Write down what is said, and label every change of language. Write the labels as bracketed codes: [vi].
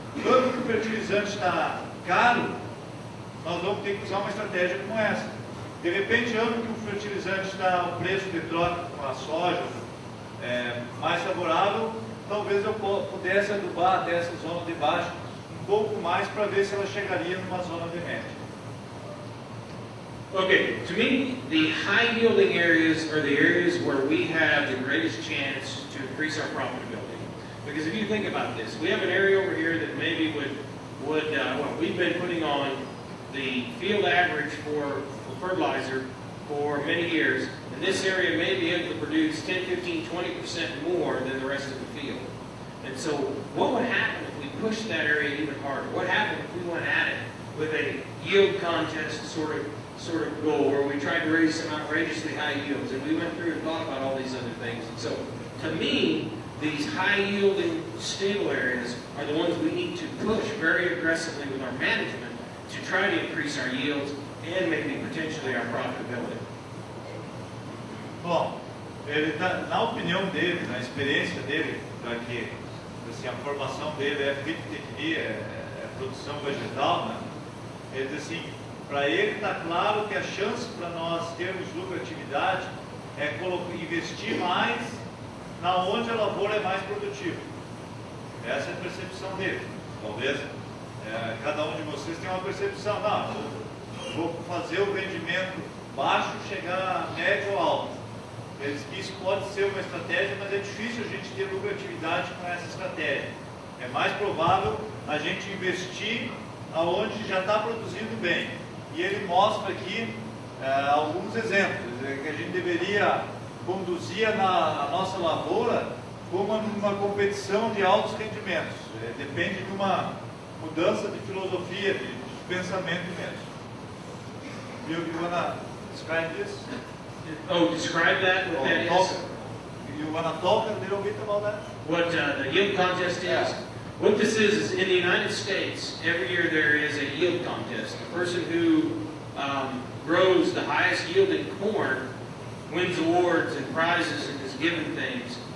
[pt] Quando o fertilizante está caro, nós vamos ter que usar uma estratégia como essa. De repente, ano que o fertilizante está, o preço de troca com a soja mais favorável, talvez eu pudesse adubar até essa zona de baixo um pouco mais para ver se ela chegaria numa zona de média. [en] Okay, to me, the high-yielding areas are the areas where we have the greatest chance to increase our profitability. Because if you think about this, we have an area over here that maybe we've been putting on the field average for fertilizer for many years, and this area may be able to produce 10, 15, 20% more than the rest of the field. And so what would happen if we pushed that area even harder? What happened if we went at it with a yield contest sort of goal, where we tried to raise some outrageously high yields, and we went through and thought about all these other things? And so, to me, these high-yielding stable areas are the ones we need to push very aggressively with our management to try to increase our yields and maybe potentially our profitability. [pt] Bom, ele na opinião dele, na experiência dele, que assim, a formação dele é fitotecnia, é produção vegetal, né? Ele diz assim, para ele está claro que a chance para nós termos lucratividade é investir mais na onde a lavoura é mais produtiva. Essa é a percepção dele. Talvez cada um de vocês tem uma percepção, não, vou fazer o rendimento baixo chegar a médio ou alto. Eles que isso pode ser uma estratégia, mas é difícil a gente ter lucratividade com essa estratégia. É mais provável a gente investir aonde já está produzindo bem. E ele mostra aqui alguns exemplos que a gente deveria conduzir a nossa lavoura como uma competição de altos rendimentos. Depende de uma mudança de filosofia, de pensamento mesmo. [en] You wanna describe this? Oh, describe that, what that is? You wanna talk a little bit about that? What the yield contest is? Yeah. What this is in the United States, every year there is a yield contest. The person who grows the highest yielding corn wins awards and prizes and is given things.